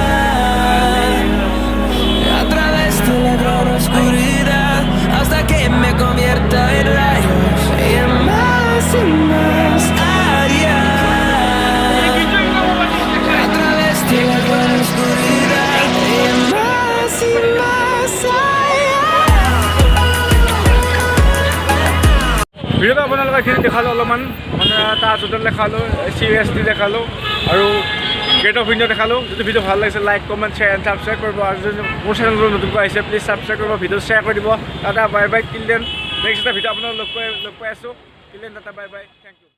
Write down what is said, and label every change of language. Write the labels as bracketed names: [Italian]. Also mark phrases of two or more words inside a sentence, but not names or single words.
[Spanish] A través de la gran oscuridad. Hasta que me convierta en rayos y más allá. A través de la gran oscuridad y más allá. [Assamese] ভিডিঅ'টো আপোনালোকে এইখিনি দেখালোঁ অলপমান মানে তাজ হোটেল দেখালোঁ CST দেখালোঁ আৰু গেট অফ ইণ্ডিয়া দেখালোঁ যদি ভিডিঅ' ভাল লাগিছে [English] like comment share and subscribe [Assamese] কৰিব আৰু যদি মোৰ চেনেলটো নতুনকৈ আহিছে [English] please subscribe [Assamese] কৰিব [English] video share [Assamese] কৰি দিব [English] tata bye bye till then next [Assamese] এটা ভিডিঅ' আপোনালোক লগ পাই আছোঁ [English] till then tata bye bye thank you